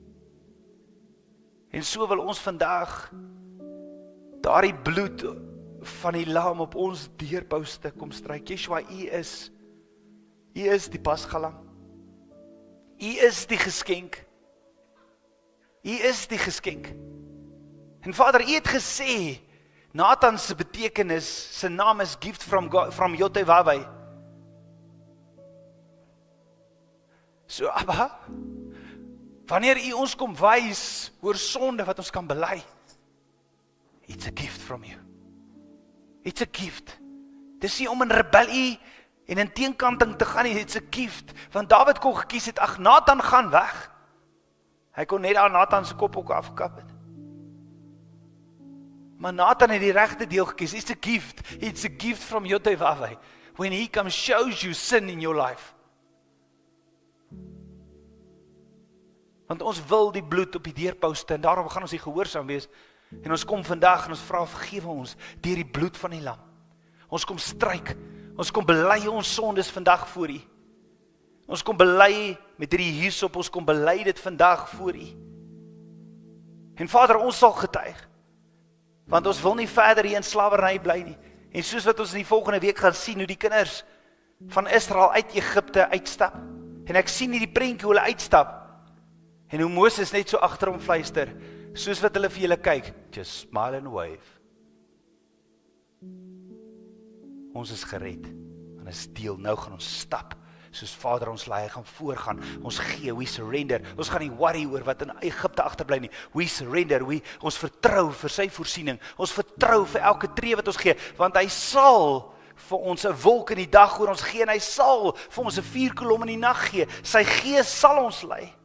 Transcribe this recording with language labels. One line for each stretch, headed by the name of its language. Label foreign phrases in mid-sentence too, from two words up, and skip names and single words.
Afrikaans: En so wil ons vandag daardie bloed van die lam op ons deurposte kom stryk. Yeshua, U is die Pasgalam. U is die geskenk. U is die geskenk. En Vader, U het gesê, Nathan se betekenis, sy naam is
English: gift from God, from Yotevavai.
Afrikaans: So Abba, wanneer U ons kom wys oor sonde wat ons kan bely,
English: it's a gift from You. It's a gift.
Afrikaans: Dis nie om in rebellie en in teenkanting te gaan nie,
English: it's a gift.
Afrikaans: Want Dawid kon gekies het, ag Nathan gaan weg. Hy kon net aan Nathan se kop ook afkap het. Maar Nathan het die regte deel gekies.
English: It's a gift. It's a gift from Yotevavai. When He comes, shows you sin in your life.
Afrikaans: Want ons wil die bloed op die deurposte, en daarom gaan ons die gehoorsaam wees. En ons kom vandag en ons vra vergewe ons deur die bloed van die lam. Ons kom stryk. Ons kom bely ons sondes vandag voor U. Ons kom bely met hierdie hyssop, ons kom bely dit vandag voor U. En Vader, ons sal getuig. Want ons wil nie verder hier in slawerny bly nie. En soos wat ons in die volgende week gaan sien, hoe die kinders van Israel uit Egipte uitstap. En ek sien hierdie prentjie hoe hulle uitstap. En hoe Moses net so agter hom fluister, soos wat hulle vir julle kyk,
English: just smile and wave.
Afrikaans: Ons is gered, en is deel, nou gaan ons stap, soos Vader ons lei, gaan voorgaan, ons gee,
English: we surrender,
Afrikaans: ons gaan nie worry oor wat in Egipte agterbly nie,
English: we surrender,
Afrikaans: ons vertrou vir sy voorsiening, ons vertrou vir elke tree wat ons gee, want hy sal vir ons 'n wolk in die dag oor ons gee, en hy sal vir ons 'n vuurkolom in die nag gee, sy gees sal ons lei.